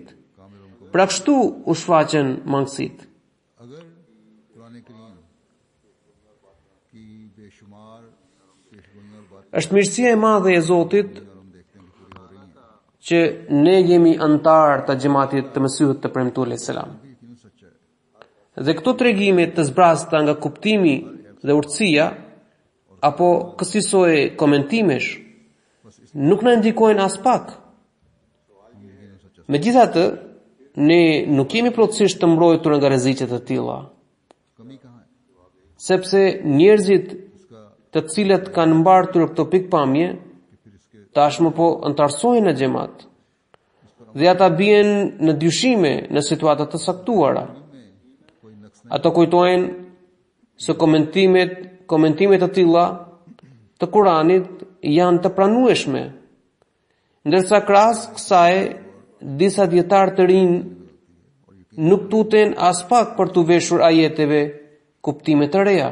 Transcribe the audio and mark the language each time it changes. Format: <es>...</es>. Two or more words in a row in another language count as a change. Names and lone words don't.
<sq>Pra kështu u shfaqen mangësitë. Është mirësia e madhe e Zotit që ne jemi antar të xhamatit të Mesihut të premtuar</sq> <ar>عليه السلام.</ar> <ur>یقیناً سچا ہے.</ur> <sq>Dhe këto tregime të zbrasta nga kuptimi dhe urtësia apo kësaj komentimesh nuk na ndikojnë as pak. Megjithatë, ne nuk jemi plotësisht të mbrojtur nga rreziqet e tilla,</sq> <ur>کمی کہاں ہے?</ur> <sq>sepse njerëzit të cilët kanë mbartur këto pikpamje tashmë po antarësohen në xhamat dhe ata bien në dyshime në situata të saktuara. Ato kujtojnë se komentimet të tilla të Kuranit janë të pranueshme, ndërsa krahas kësaj disa dietar të rinj nuk tuten as pak për të veshur ajeteve kuptime të reja.</sq>